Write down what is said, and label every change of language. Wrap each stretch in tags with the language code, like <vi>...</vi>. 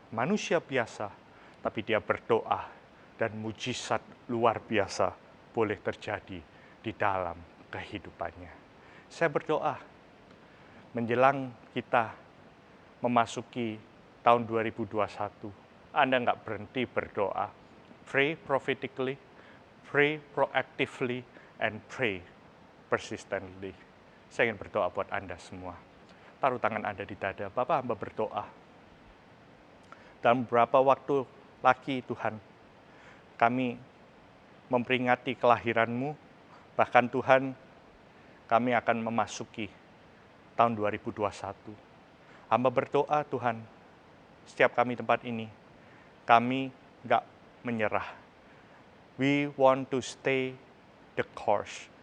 <id>Manusia biasa, tapi dia berdoa. Dan mujizat luar biasa boleh terjadi di dalam kehidupannya. Saya berdoa, menjelang kita memasuki tahun 2021, Anda nggak berhenti berdoa.</id> <en>Pray prophetically, pray proactively, and pray persistently.</en> <id>Saya ingin berdoa buat Anda semua. Taruh tangan Anda di dada. Bapak, hamba berdoa. Dalam beberapa waktu lagi Tuhan, kami memperingati kelahiran-Mu, bahkan Tuhan kami akan memasuki tahun 2021. Hamba berdoa Tuhan, setiap kami tempat ini, kami nggak menyerah.</id> <en>We want to stay the course.</en>